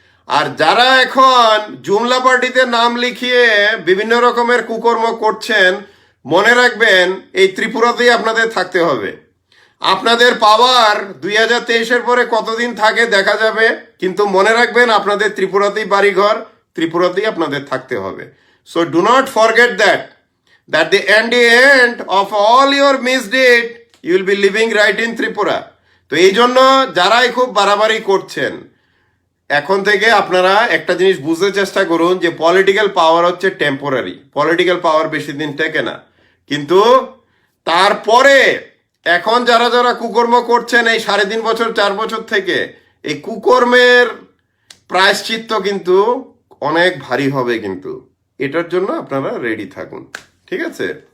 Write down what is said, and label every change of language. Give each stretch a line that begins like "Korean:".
Bangla: আর যারা এখন জুমলা পার্টিতে নাম লিখিয়ে বিভিন্ন রকমের কুকর্ম করছেন, মনে রাখবেন এই ত্রিপুরাতেই আপনাদের থাকতে হবে। আপনাদের পাওয়ার 2023-এর পরে কতদিন থাকে দেখা যাবে, কিন্তু মনে রাখবেন আপনাদের ত্রিপুরাতেই বাড়িঘর, ত্রিপুরাতেই আপনাদের থাকতে হবে।
English: So do not forget that the end of all your misdeed, you will be living right in Tripura.
Bangla: তো এই জন্য যারাই খুব বাড়াবাড়ি করছেন, এখন থেকে আপনারা একটা জিনিস বুঝতে চেষ্টা করুন যে পলিটিক্যাল পাওয়ার হচ্ছে টেম্পোরারি, পলিটিক্যাল পাওয়ার বেশি দিন টেকে না। কিন্তু তারপরে এখন যারা যারা কুকর্ম করছেন এই 3.5 বছর 4 বছর থেকে, এই কুকর্মের প্রায়শ্চিত্ত কিন্তু অনেক ভারী হবে, কিন্তু এটার জন্য আপনারা রেডি থাকুন। ঠিক আছে?